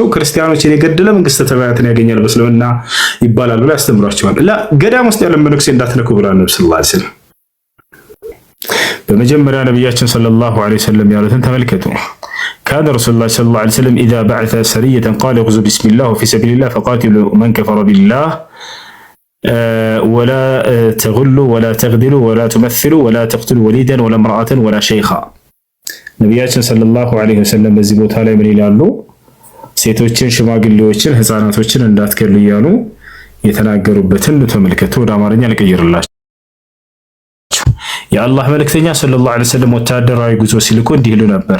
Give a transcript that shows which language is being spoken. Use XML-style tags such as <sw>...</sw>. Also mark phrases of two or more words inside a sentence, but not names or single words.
<am>ክርስቲያኖችን የገደለ መንግስተ ሰማያትን ያገኛል በእስልምና ይባላል ብለው ያስተምሯቸዋል። ገዳም ውስጥ ያለን መነኩሴ እንዳትነኩ ብለዋል ነብዩ</am> <ar>صلى الله عليه وسلم።</ar> <am>በመጀመሪያ ነብያችን</am> <ar>صلى الله عليه وسلم</ar> <am>ያሉትን ተመልከቱ።</am> <ar>كان رسول الله صلى الله عليه وسلم إذا بعث سرية قال اغزوا بسم الله وفي سبيل الله فقاتلوا من كفر بالله ولا تغلوا ولا تغدروا ولا تمثلوا ولا تقتلوا وليدا ولا امرأة ولا شيخا።</ar> <am>ነቢያችን</am> <ar>صلى الله عليه وسلم</ar> <am>በዚህ ቦታ ላይ ምን ይላሉ? ሴቶችን፣ ሽማግሌዎችን፣ ህፃናቶችን እንዳትገሉ እያሉ የተናገሩበትን ተመልከቱ። ወደ አማርኛ ልቀይርላችሁ። የአላህ መልእክተኛ</am> <ar>صلى الله عليه وسلم</ar> <am>ወታደራዊ ጉዞ ሲልኩ እንዲህ ይሉ ነበር፣</am>